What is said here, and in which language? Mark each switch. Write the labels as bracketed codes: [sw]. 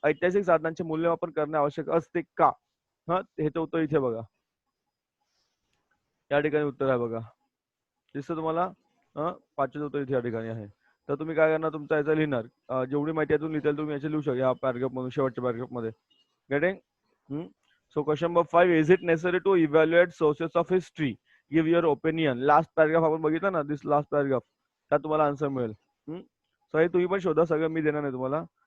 [mr] ऐतिहासिक साधनांचे मूल्यमापन करणे आवश्यक असते का? हे तर उत्तर इथे बघा. या ठिकाणी उत्तर आहे बघा. दिसतं तुम्हाला? 5चे उत्तर इथे या ठिकाणी आहे. तर तुम्ही काय करणार? तुमचा याचा लिहिणार. जेवढी माहिती यातून लिहिता तुम्ही याचे लिहू शकता या पॅराग्राफ मधून, शेवटच्या पॅराग्राफ मध्ये. [en] Getting? So question number 5. Is it necessary to evaluate sources of history? Give your opinion. [mr] Last paragraph आपण बघितला ना. [en] This last paragraph. [mr] त्यात तुम्हाला आन्सर मिळेल. सो हे तुम्ही पण शोधा. सगळं मी देणार नाही तुम्हाला.